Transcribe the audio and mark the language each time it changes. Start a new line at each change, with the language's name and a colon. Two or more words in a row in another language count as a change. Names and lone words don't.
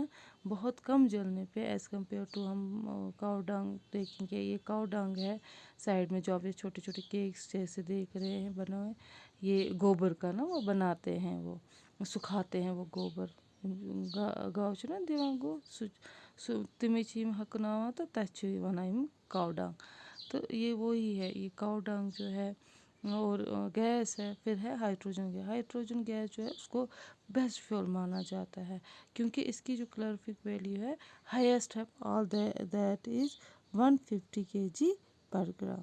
Hindi: बहुत कम जलने पे
English: as compare to
Hindi: हम
English: cow dung
Hindi: देखेंगे, ये
English: cow dung
Hindi: है साइड में जो आप ये छोटे छोटे केक्स जैसे देख रहे हैं बना हुए, ये गोबर का ना वो बनाते हैं वो. सुखाते हैं वो गोबर
Kashmiri: गाँव छ ना दिवान गो तमें यम हकनावान तो तथ वनान
English: cow dung.
Hindi: तो ये वही है, ये
English: cow dung
Hindi: जो है और गैस है। फिर है
English: hydrogen gas. hydrogen gas
Hindi: जो है उसको
English: best fuel
Hindi: माना जाता है क्योंकि इसकी जो
English: calorific value
Hindi: है हाईएस्ट है
English: all that is 150 kg per gram.